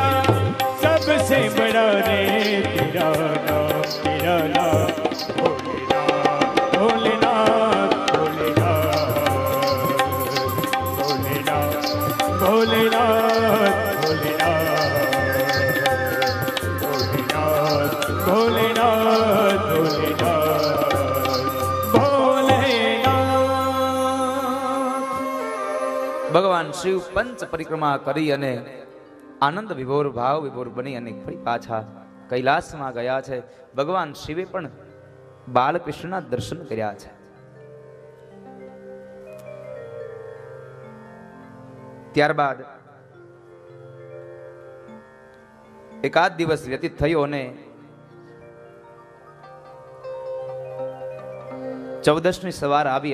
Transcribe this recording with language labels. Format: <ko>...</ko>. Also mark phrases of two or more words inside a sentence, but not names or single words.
<hi>सबसे बड़ा रे तेरा नाम, तेरा नाम भोलेनाथ, भोलेनाथ, भोलेनाथ, भोलेनाथ, भोलेनाथ, भोलेनाथ, भोलेनाथ, भोलेनाथ.</hi> <gu>ભગવાન શિવ પંચ પરિક્રમા કરી અને આનંદ વિભોર ભાવ વિભોર બની અને ફરી પાછા કૈલાસમાં ગયા છે. ભગવાન શિવે પણ બાલકૃષ્ણના દર્શન કર્યા છે. ત્યારબાદ એકાદ દિવસ વ્યતીત થયો અને 14ની સવાર આવી.</gu>